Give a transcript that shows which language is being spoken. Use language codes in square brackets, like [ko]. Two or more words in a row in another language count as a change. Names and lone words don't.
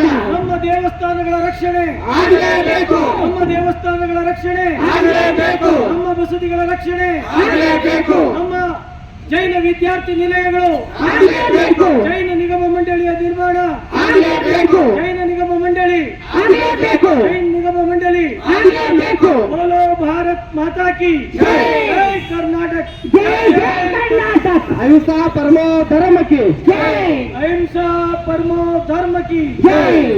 [kn] ನಮ್ಮ ದೇವಸ್ಥಾನಗಳ ರಕ್ಷಣೆ ಆಗಲೇಬೇಕು, ನಮ್ಮ ದೇವಸ್ಥಾನಗಳ ರಕ್ಷಣೆ ಆಗಲೇಬೇಕು, ನಮ್ಮ ಬಸದಿಗಳ ರಕ್ಷಣೆ ಆಗಲೇಬೇಕು, ನಮ್ಮ ಜೈನ ವಿದ್ಯಾರ್ಥಿ ನಿಲಯಗಳು ಆಗಲೇಬೇಕು, ಜೈನ ನಿಗಮ ಮಂಡಳಿಯ ನಿರ್ವಹಣೆ ಜೈನ ನಿಗಮ ಮಂಡಳಿ ಆಗಲೇಬೇಕು ಜೈನ ನಿಗಮ ಮಂಡಳಿ ಆಗಲೇಬೇಕು [hi] बोलो भारत माता की जय कर्नाटक जय जय कर्नाटक [sa] अहिंसा परमो धर्म [hi] की जय [sa] अहिंसा परमो धर्म की [hi] जय